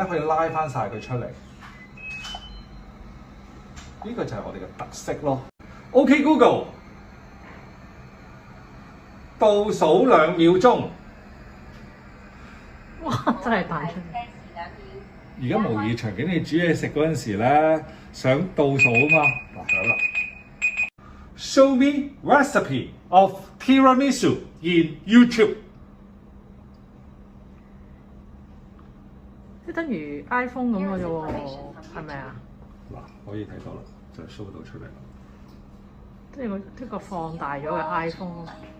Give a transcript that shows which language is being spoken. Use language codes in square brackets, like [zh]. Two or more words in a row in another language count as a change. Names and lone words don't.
[yue] 可以拉翻晒佢出嚟。呢個就係我哋嘅特色咯。 [en] OK Google， [yue] 倒數2秒鐘。哇！真係彈出嚟。而家模擬場景你煮嘢食嗰陣時咧，想倒數啊嘛，嗱想啦。 [en] Show me recipe of tiramisu in YouTube。 [yue] 即等於 iPhone 咁嘅啫喎，係咪啊？嗱，可以睇到啦，就 show 到出嚟啦。即係個放大咗嘅 iPhone。